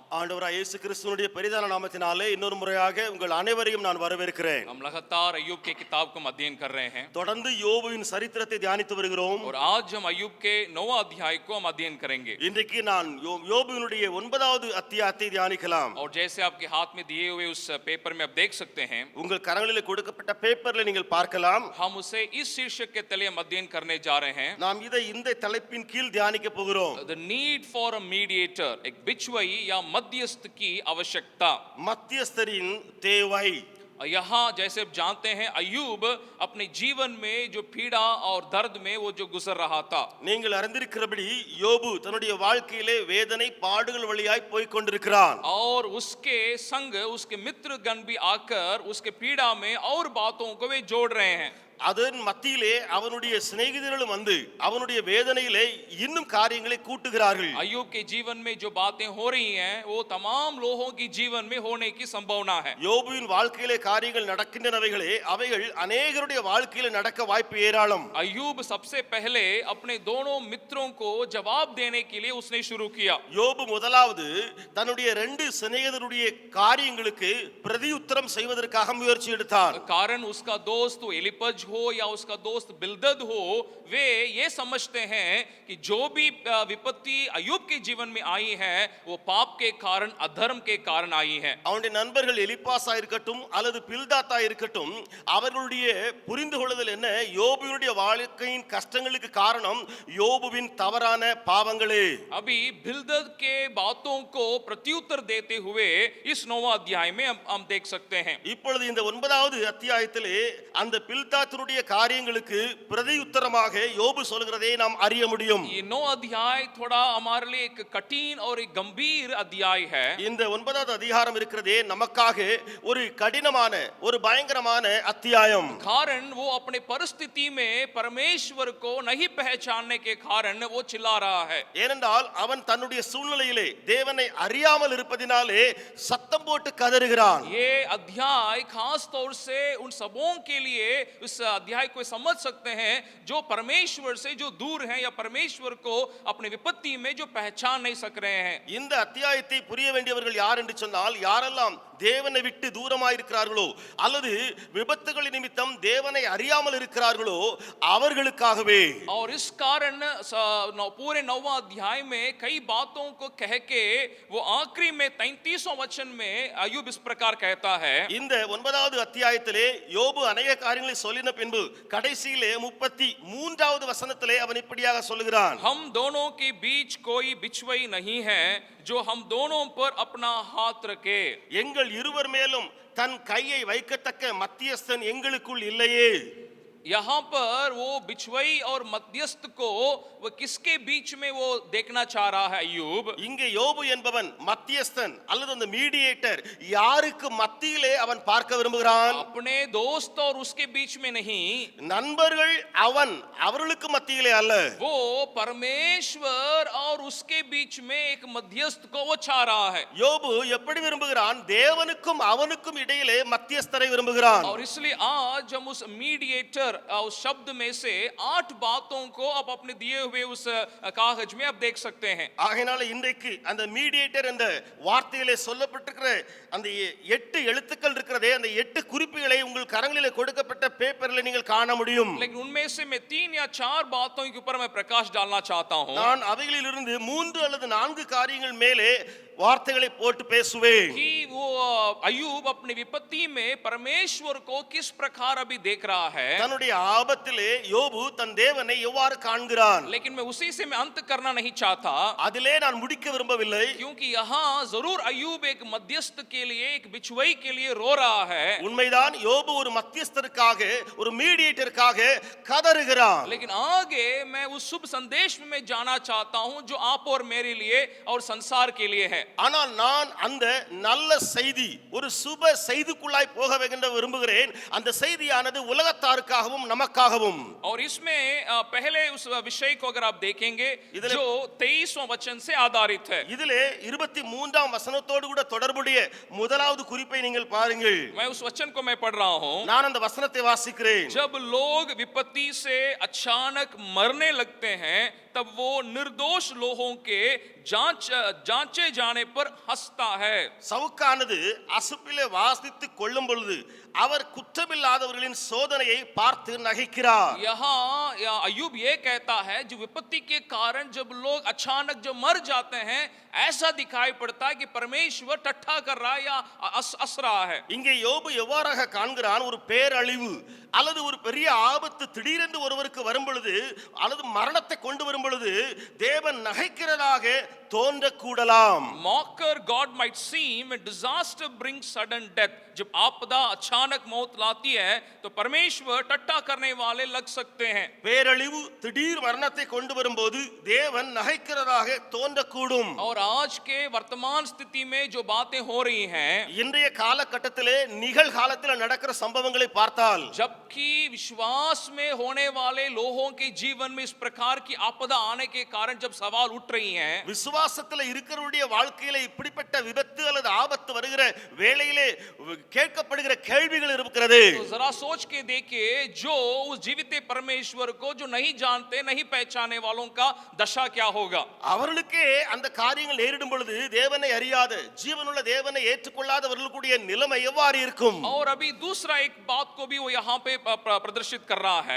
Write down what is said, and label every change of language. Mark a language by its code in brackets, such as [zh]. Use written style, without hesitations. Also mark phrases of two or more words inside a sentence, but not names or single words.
[ta] ஆண்டவராய் இயேசு கிறிஸ்துவினுடைய பெரிதான நாமத்தினாலே இன்னொரு முறையாக உங்கள் அனைவரையும் நான் வரவேற்கிறேன்। [hi] हम लगातार अय्यूब के किताब को अध्ययन कर रहे हैं [ta] தொடர்ந்து யோபுவின் சரித்திரத்தை தியானித்து வருகிறோம்। [hi] और आज हम अय्यूब के 9वां अध्याय को हम अध्ययन करेंगे। [ta] இன்றைக்கு நான் யோபுவினுடைய 9வது அத்தியாயத்தை தியானிக்கலாம்। [hi] और जैसे आपके हाथ में दिए हुए उस पेपर में आप देख सकते हैं, [ta] உங்கள் கரங்களிலே கொடுக்கப்பட்ட பேப்பர்ல நீங்கள் பார்க்கலாம்। [hi] हम उसे इस शीर्षक के तले हम अध्ययन करने जा रहे हैं। [ta] நாம் இதை இந்த தலைப்பின் கீழ் தியானிக்க போகிறோம்। [en] The need for a mediator, [hi] एक बिचवई या मध्यस्थ की आवश्यकता। [ta] மத்தியஸ்தரின் தேவை। [hi] यहाँ जैसे आप जानते हैं अय्यूब अपने जीवन में जो पीड़ा और दर्द में वो जो गुजर रहा था, [ta] நீங்கள் அறிந்திருக்கிறபடி யோபு தன்னுடைய வாழ்க்கையிலே வேதனை பாடுகள் வழியாய் போய் கொண்டிருக்கிறான்। [hi] और उसके संग उसके मित्रगण भी आकर उसके पीड़ा में और बातों को वे जोड़ रहे हैं। [ta] அதன் மத்தியிலே அவனுடைய சிநேகிதர்களும் வந்து அவனுடைய வேதனையிலே இன்னும் காரியங்களை கூட்டுகிறார்கள்। [hi] अय्यूब के जीवन में जो बातें हो रही हैं वो तमाम लोगों की जीवन में होने की संभावना है। [ta] யோபுவின் வாழ்க்கையிலே காரியங்கள் நடக்கின்றனவைகளே அவைகள் अनेகருடைய வாழ்க்கையிலே நடக்க வாய்ப்பு ஏராளம்। [hi] अय्यूब सबसे पहले अपने दोनों मित्रों को जवाब देने के लिए उसने शुरू किया। [ta] யோபு முதலாவது தன்னுடைய ரெண்டு சிநேகிதருடைய காரியங்களுக்கு பிரதியுத்தரம் செய்வதற்காக முயற்சி எடுத்தார்। [hi] कारण उसका दोस्त एलिपज हो या उसका दोस्त बिल्दद हो, वे ये समझते हैं कि जो भी विपत्ति अय्यूब के जीवन में आई है वो पाप के कारण, अधर्म के कारण आई है. [ta] அவனுடைய நண்பர்கள் எலிப்பாசா இருக்கட்டும் அல்லது பில்தாத்தா இருக்கட்டும், அவர்களுடைய புரிந்து கொள்ளுதல் என்ன? யோபுவினுடைய வாழ்க்கையின் கஷ்டங்களுக்கு காரணம் யோபுவின் தவறான பாவங்களே. [hi] अभी बिल्दद के बातों को प्रत्युत्तर देते हुए इस 9वां अध्याय में हम देख सकते हैं. [ta] இப்பொழுது இந்த 9வது அத்தியாயத்திலே அந்த பில்தாத்தினுடைய காரியங்களுக்கு பிரதியுத்தரமாக யோபு சொல்கிறதை நாம் அறிய முடியும். [hi] ये 9 अध्याय थोड़ा हमारे लिए एक कठिन और एक गंभीर अध्याय है. [ta] இந்த 9வது அதிகாரம் இருக்கிறதே நமக்காக ஒரு கடினமான ஒரு பயங்கரமான அத்தியாயம். [hi] कारण वो अपने परिस्थिति में परमेश्वर को नहीं पहचानने के कारण वो चिल्ला रहा है. [ta] ஏனென்றால் அவன் தன்னுடைய சூழ்நிலையிலே தேவனை அறியாமல் இருப்பதினாலே சத்தம் போட்டு கதறுகிறான். [hi] ये अध्याय खास तौर से उन सबों के लिए इस अध्याय को समझ सकते हैं जो परमेश्वर से जो दूर हैं या परमेश्वर को अपनी विपत्ति में जो पहचान नहीं सक रहे हैं. [ta] இந்த அத்தியாயத்தை புரிய வேண்டியவர்கள் யார் என்று சொன்னால், யாரெல்லாம் தேவனை விட்டு தூரமாய் இருக்கிறார்களோ அல்லது விபத்துகளின் நிமித்தம் தேவனை அறியாமல் இருக்கிறார்களோ அவர்களுக்காகவே. [hi] और इस कारण पूरे 9वां अध्याय में कई बातों को कह के वो आखिरी में 33वां वचन में अय्यूब इस प्रकार कहता है. [ta] இந்த 9வது அத்தியாயத்திலே யோபு अनेक காரியங்களை சொல்லின பின்பு கடைசியிலே 33வது வசனத்திலே அவன் இப்படியாக சொல்லுகிறான். [hi] हम दोनों के बीच कोई बिछुई नहीं है जो हम दोनों पर अपना हाथ रखे. [ta] எங்கள் இருவர் மேலும் தன் கையை வைக்கத்தக்க மத்தியஸ்தன் எங்களுக்குள் இல்லையே. [hi] यहाँ पर वो बिछुई और मध्यस्थ को वो किसके बीच में वो देखना चाह रहा है अय्यूब. [ta] இங்கே யோபு என்பவன் மத்தியஸ்தன் அல்லது அந்த மீடியேட்டர் யாருக்கு மத்தியிலே அவன் பார்க்க விரும்புகிறான்? [hi] अपने दोस्त और उसके बीच में नहीं, [ta] நண்பர்கள் அவர்களுக்கு மத்தியிலே அல்ல. [hi] वो परमेश्वर और उसके बीच में एक मध्यस्थ को वो चाह रहा है. [ta] யோபு எப்படி விரும்புகிறான்? தேவனுக்கும் அவனுக்கும் இடையிலே மத்தியஸ்தரை விரும்புகிறான். [hi] और इसलिए आज हम उस मीडिएटर उस शब्द में से 8 बातों को आप अपने दिए हुए उस कागज में आप देख सकते हैं. [ta] ஆகையால இன்றைக்கு அந்த மீடியேட்டர் என்ற வார்த்தையிலே சொல்லப்பட்டிருக்கிற அந்த 8 எழுத்துக்கள் இருக்கிறதே, அந்த 8 குறிப்புகளை உங்கள் கரங்களிலே கொடுக்கப்பட்ட பேப்பரில் நீங்கள் காண முடியும். [hi] लेकिन उनमें से मैं 3 या 4 बातों के ऊपर मैं प्रकाश डालना चाहता हूं. [ta] நான் அவைகளிலிருந்து 3 அல்லது 4 காரியங்கள் மேலே வார்த்தைகளை போட்டு பேசுவேன். [hi] कि वो अय्यूब अपनी विपत्ति में परमेश्वर को किस प्रकार अभी देख रहा है. [ta] தன்னுடைய ஆபத்திலே யோபு தன் தேவனை எவ்வாறு காண்கிறான். [hi] लेकिन मैं उसी से मैं अंत करना नहीं चाहता, [ta] அதிலே நான் முடிக்க விரும்பவில்லை. [hi] क्योंकि यहाँ जरूर अय्यूब एक मध्यस्थ के लिए, एक बिछुई के लिए रो रहा है. [ta] உண்மைதான், யோபு ஒரு மத்தியஸ்தருக்காக, ஒரு மீடியேட்டருக்காக கதறுகிறான். [hi] लेकिन आगे मैं उस शुभ संदेश में मैं जाना चाहता हूं जो आप और मेरे लिए और संसार के लिए है. [ta] ஆனால் நான் அந்த நல்ல செய்தி, ஒரு சுப செய்திக்குள்ளாய் போக வேண்டும் விரும்புகிறேன். அந்த செய்தியானது உலகத்தாருக்காகவும் நமக்காகவும். [hi] और इसमें पहले उस विषय को अगर आप देखेंगे जो 23वां वचन से आधारित है. [ta] இதிலே 23ஆம் வசனத்தோடு கூட தொடர்புடைய முதலாவது குறிப்பை நீங்கள் பாருங்கள். [hi] मैं उस वचन को मैं पढ़ रहा हूं. [ta] நான் அந்த வசனத்தை வாசிக்கிறேன். [hi] जब लोग विपत्ति से अचानक मरने लगते हैं तब वो निर्दोष लोगों के जांचे जाने पर हंसता है. [ta] சவுக்கானது அசுப்பிலே வாசித்து கொள்ளும் பொழுது அவர் குற்றமில்லாதவர்களின் சோதனையை பார்த்து நகைக்கிறார். [hi] यहाँ अय्यूब ये कहता है जो विपत्ति के कारण जब लोग अचानक जब मर जाते हैं ऐसा दिखाई पड़ता है कि परमेश्वर टट्ठा कर रहा है या हंस रहा है. [ta] இங்கே யோபு எவ்வாறாக காண்கிறான்? ஒரு பேரழிவு அல்லது ஒரு பெரிய ஆபத்து திடீரென்று ஒருவருக்கு வரும் பொழுது அல்லது மரணத்தை கொண்டு வரும் பொழுது தேவன் நகைக்கிறதாக தோன்றக்கூடலாம். [en] Mocker God might seem when disaster brings sudden death. [hi] जब आपदा अचानक मौत लाती है तो परमेश्वर टट्टा करने वाले लग सकते हैं. [ta] பேரழிவு திடீர் மரணத்தை கொண்டு வரும்போது தேவன் நகைக்கிறதாக தோன்றக்கூடும். [hi] और आज के वर्तमान स्थिति में जो बातें हो रही हैं, [ta] இன்றைய காலகட்டத்திலே நிகழ்காலத்தில் நடக்கிற சம்பவங்களை பார்த்தால், [hi] जबकि विश्वास में होने वाले लोगों के जीवन में इस प्रकार की आपदा आने के कारण जब सवाल उठ रही हैं, [ta] விசுவாசத்தில் இருக்கிறவருடைய வாழ்க்கையில இப்படிப்பட்ட விபத்து அல்லது ஆபத்து வருகிற வேளையிலே கேட்கப்படுகிற கேள்வி கேள்விகள் இருக்கிறது. [hi] तो जरा सोच के देखिए, जो उस जीवित परमेश्वर को जो नहीं जानते, नहीं पहचाने वालों का दशा क्या होगा. [ta] அவர்களுக்கே அந்த காரியங்கள் நேரிடும் பொழுது தேவனை அறியாத ஜீவனுள்ள தேவனை ஏற்றுக்கொள்ளாதவர்களுடைய நிலைமை எவ்வாறு இருக்கும்? [hi] और अभी दूसरा एक बात को भी वो यहाँ पे प्रदर्शित कर रहा है.